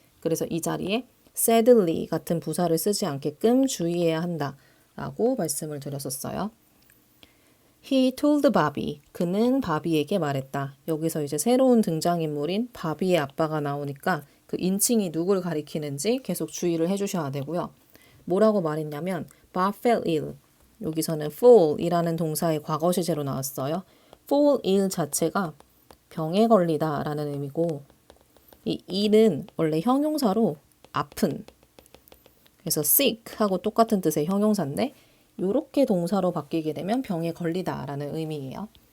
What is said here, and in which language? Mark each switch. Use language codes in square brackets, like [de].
[ko] 그래서 이 자리에 sadly 같은 부사를 쓰지 않게끔 주의해야 한다 라고 말씀을 드렸었어요. [en] He told Bobby. [ko] 그는 바비에게 말했다. 여기서 이제 새로운 등장인물인 바비의 아빠가 나오니까 그 인칭이 누굴 가리키는지 계속 주의를 해주셔야 되고요. 뭐라고 말했냐면 [en] Bob fell ill. [ko] 여기서는 fall이라는 동사의 과거 시제로 나왔어요. fall ill 자체가 병에 걸리다 라는 의미고 이 ill은 원래 형용사로 아픈 그래서 sick하고 똑같은 뜻의 형용사인데 이렇게 동사로 바뀌게 되면 병에 걸리다 라는 의미예요.